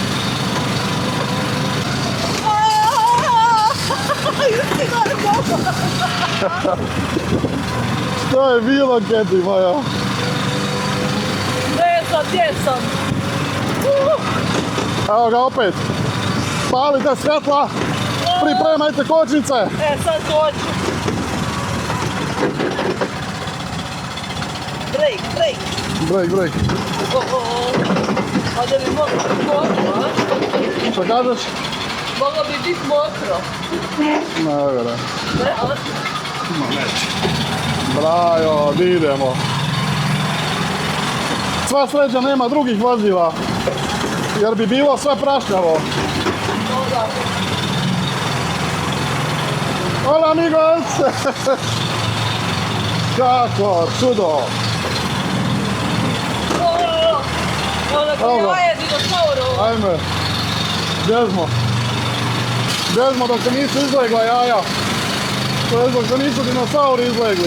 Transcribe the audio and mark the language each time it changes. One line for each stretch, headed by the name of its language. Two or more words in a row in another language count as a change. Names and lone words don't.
Croatian: Što je bilo, Keti moja? Ne znam, gdje sam? Evo ga opet. Palite svjetla, pripremajte kočnice. Sad koču. Break. Break. A da bi moglo biti mokro, a? Što kažeš? Moglo bi biti mokro. Ne vjerujem. Ne, a? Brajo, di idemo. Sva sreća nema drugih vozila, jer bi bilo sve prašnjavo.
Spanish: Hola amigos!
Croatian: Kako čudo! Ono koji Dobro. laje dinosauru. Ajme, gdje smo? Gdje smo dok se nisu izlegla jaja? To je dok se nisu dinosauri izlegli.